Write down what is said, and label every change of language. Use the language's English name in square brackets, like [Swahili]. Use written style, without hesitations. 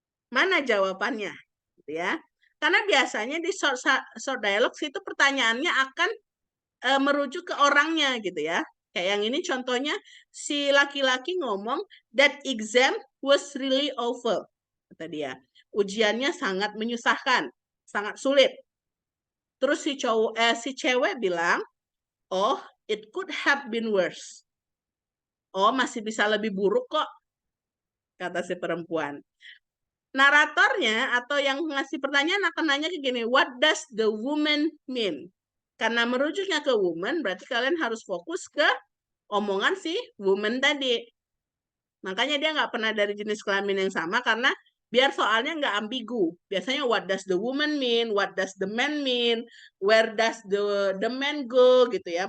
[Indonesian] Mana jawabannya, gitu ya. Karena biasanya di short dialogue itu pertanyaannya akan merujuk ke orangnya gitu ya. Kayak yang ini contohnya si laki-laki ngomong that exam was really awful, kata dia. Ujiannya sangat menyusahkan, sangat sulit. Terus si cewek bilang, "Oh, it could have been worse." Oh, masih bisa lebih buruk kok, kata si perempuan. Naratornya atau yang ngasih pertanyaan akan nanya ke gini, what does the woman mean? Karena merujuknya ke woman, berarti kalian harus fokus ke omongan si woman tadi. Makanya dia nggak pernah dari jenis kelamin yang sama, karena biar soalnya nggak ambigu. [English] Biasanya what does the woman mean, what does the man mean, where does the man go, gitu ya.